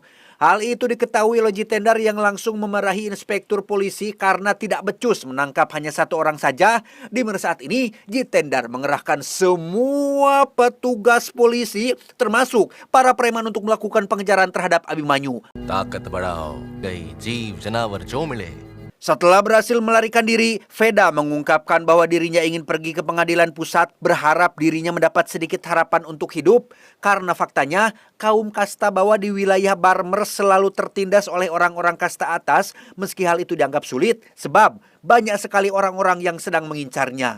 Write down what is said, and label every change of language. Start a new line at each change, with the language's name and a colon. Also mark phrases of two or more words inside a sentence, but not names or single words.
Indonesian: Hal itu diketahui oleh Jitendar yang langsung memarahi inspektur polisi karena tidak becus menangkap hanya satu orang saja. Di mana saat ini Jitendar mengerahkan semua petugas polisi termasuk para preman untuk melakukan pengejaran terhadap Abimanyu.
Hindi: ताकत बढ़ाओ गई जीव जनावर जो मिले
Indonesian: Setelah berhasil melarikan diri, Veda mengungkapkan bahwa dirinya ingin pergi ke pengadilan pusat, berharap dirinya mendapat sedikit harapan untuk hidup. Karena faktanya, kaum kasta bawah di wilayah Barmer selalu tertindas oleh orang-orang kasta atas, meski hal itu dianggap sulit, sebab banyak sekali orang-orang yang sedang mengincarnya.